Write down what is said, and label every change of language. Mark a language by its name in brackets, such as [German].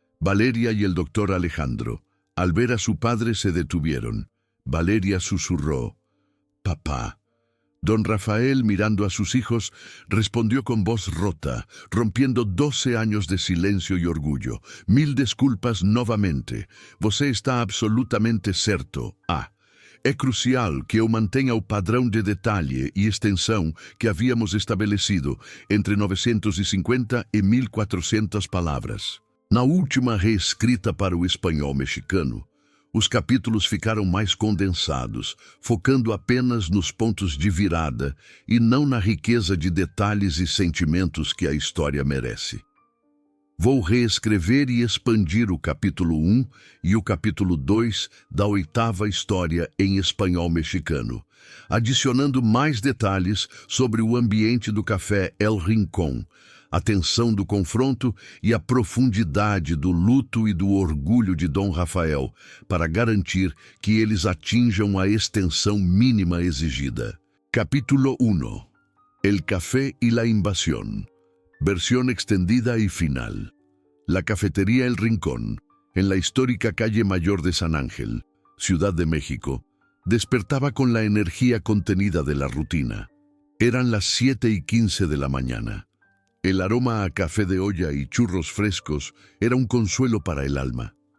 [Spanish] Valeria y el doctor Alejandro. Al ver a su padre se detuvieron. Valeria susurró: «Papá». Don Rafael, mirando a sus hijos, respondió con voz rota, rompiendo 12 años de silencio y orgullo. [Portuguese] «Mil desculpas novamente. Você está absolutamente certo. É crucial que eu mantenha o padrão de detalhe e extensão que havíamos estabelecido entre 950 e 1400 palavras. Na última reescrita para o espanhol mexicano, os capítulos ficaram mais condensados, focando apenas nos pontos de virada e não na riqueza de detalhes e sentimentos que a história merece. Vou reescrever e expandir o capítulo 1 e o capítulo 2 da 8ª história em espanhol mexicano, adicionando mais detalhes sobre o ambiente do café El Rincón, a tensão do confronto e a profundidade do luto e do orgulho de Dom Rafael, para garantir que eles atinjam a extensão mínima exigida. [Spanish] Capítulo 1. El café y la invasión. Versión extendida y final. La cafetería El Rincón, en la histórica calle Mayor de San Ángel, Ciudad de México, despertaba con la energía contenida de la rutina. Eran las 7:15 de la mañana. El aroma a café de olla y churros frescos era un consuelo para el alma.